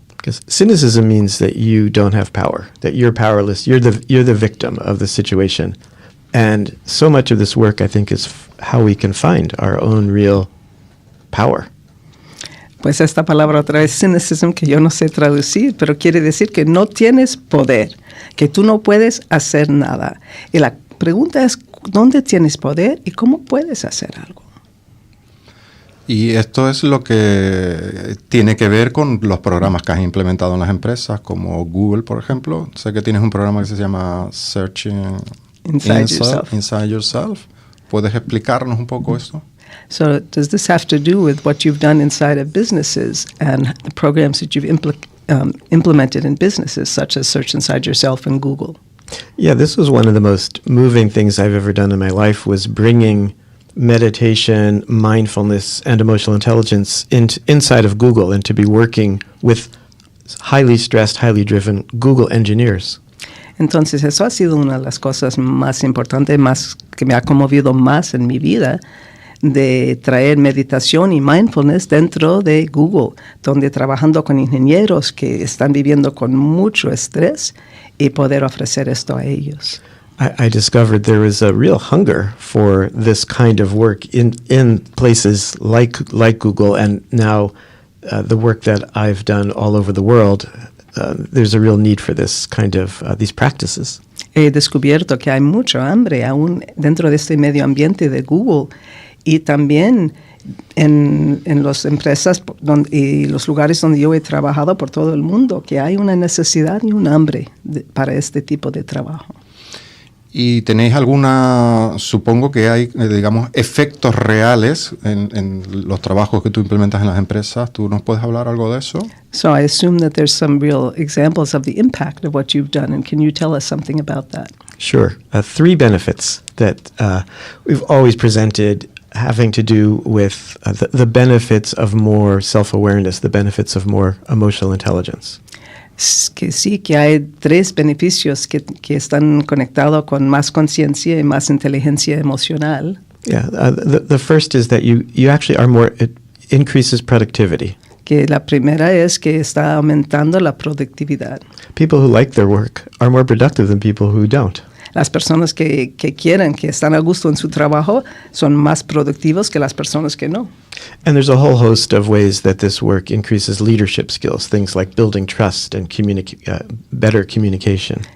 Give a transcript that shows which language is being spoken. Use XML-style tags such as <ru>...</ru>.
<en>Because cynicism means that you don't have power, that you're powerless, you're the victim of the situation. And so much of this work, I think, is how we can find our own real power.</en> <es>Pues esta palabra otra vez, cynicism, que yo no sé traducir, pero quiere decir que no tienes poder, que tú no puedes hacer nada. Y la pregunta es, ¿dónde tienes poder y cómo puedes hacer algo? Y esto es lo que tiene que ver con los programas que has implementado en las empresas, como Google, por ejemplo. Sé que tienes un programa que se llama Searching Inside Yourself. ¿Puedes explicarnos un poco esto?</es> <en>So does this have to do with what you've done inside of businesses and the programs that you've implemented in businesses, such as Search Inside Yourself and Google? Yeah, this was one of the most moving things I've ever done in my life, was bringing meditation, mindfulness, and emotional intelligence inside of Google, and to be working with highly stressed, highly driven Google engineers.</en> <es>Entonces eso ha sido una de las cosas más importantes, más que me ha conmovido más en mi vida, de traer meditación y mindfulness dentro de Google, donde trabajando con ingenieros que están viviendo con mucho estrés y poder ofrecer esto a ellos.</es> <en>I discovered there was a real hunger for this kind of work in places like Google, and now the work that I've done all over the world, there's a real need for this kind of these practices.</en> <es>He descubierto que hay mucho hambre aún dentro de este medio ambiente de Google y también en las empresas y los lugares donde yo he trabajado por todo el mundo, que hay una necesidad y un hambre para este tipo de trabajo. ¿Y tenéis supongo que hay, digamos, efectos reales en los trabajos que tú implementas en las empresas? ¿Tú nos puedes hablar algo de eso?</es> <en>So I assume that there's some real examples of the impact of what you've done, and can you tell us something about that? Sure. 3 benefits that we've always presented having to do with the benefits of more self-awareness, the benefits of more emotional intelligence.</en> <es>Que sí, que hay 3 beneficios que están conectados con más conciencia y más inteligencia emocional.</es> <en>Yeah, the first is that you actually it increases productivity.</en> <es>Que la primera es que está aumentando la productividad.</es> <en>People who like their work are more productive than people who don't.</en> <es>Las personas que quieren, que están a gusto en su trabajo, son más productivos que las personas que no.</es> <en>And there's a whole host of ways that this work increases leadership skills, things like building trust and better communication.</en>